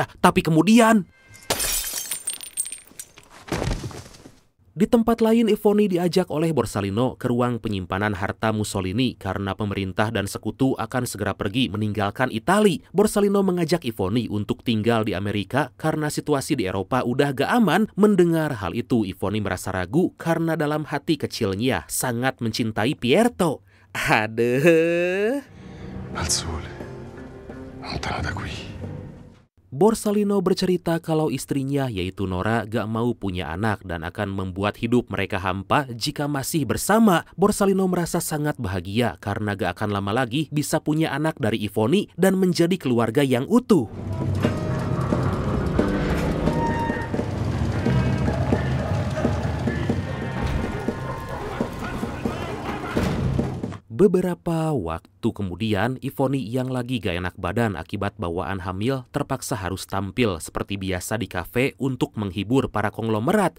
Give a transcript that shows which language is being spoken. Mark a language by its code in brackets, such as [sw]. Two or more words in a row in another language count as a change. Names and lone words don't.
[id] Tapi kemudian di tempat lain, Ivony diajak oleh Borsalino ke ruang penyimpanan harta Mussolini karena pemerintah dan sekutu akan segera pergi meninggalkan Italia. Borsalino mengajak Ivony untuk tinggal di Amerika karena situasi di Eropa udah gak aman. Mendengar hal itu, Ivony merasa ragu karena dalam hati kecilnya sangat mencintai Pierto. Aduh. [it] Al sole, lontano da qui. [id] Borsalino bercerita kalau istrinya yaitu Nora gak mau punya anak dan akan membuat hidup mereka hampa jika masih bersama. Borsalino merasa sangat bahagia karena gak akan lama lagi bisa punya anak dari Ivony dan menjadi keluarga yang utuh. Beberapa waktu kemudian, Ivony yang lagi gak enak badan akibat bawaan hamil terpaksa harus tampil seperti biasa di kafe untuk menghibur para konglomerat.